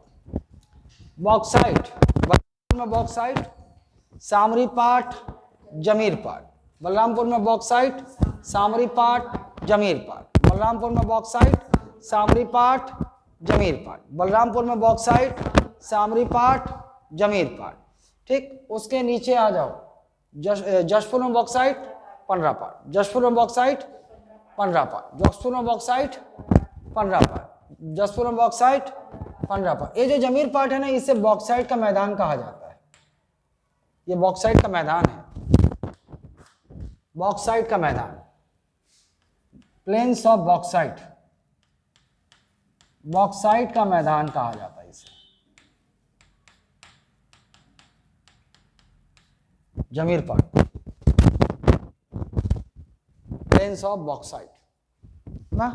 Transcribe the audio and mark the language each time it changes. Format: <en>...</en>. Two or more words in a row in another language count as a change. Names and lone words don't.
<hi>बॉक्साइट, बलरामपुर में बॉक्साइट, सामरी पाट, जमीर पाट। बलरामपुर में बॉक्साइट, सामरी पाट, जमीर पाट। बलरामपुर में बॉक्साइट, सामरी पाट, जमीर पाट। बलरामपुर में बॉक्साइट, सामरी पाट, जमीर पाट। ठीक, उसके नीचे आ जाओ, जशपुर में बॉक्साइट, पंडरा पाट। जशपुर में बॉक्साइट, पंडरा पाट। जशपुर में बॉक्साइट, पंडरा पाट। जशपुर में बॉक्साइट, पंडरा पाट। ये जो जमीर पाट है ना, इसे बॉक्साइट का मैदान कहा जाता है। ये बॉक्साइट का मैदान है, बॉक्साइट का मैदान,</hi> <en>plains of bauxite,</en> <hi>बॉक्साइट का मैदान कहा जाता है इसे, जमीर पाट,</hi> <en>plains of bauxite</en> <hi>ना।</hi>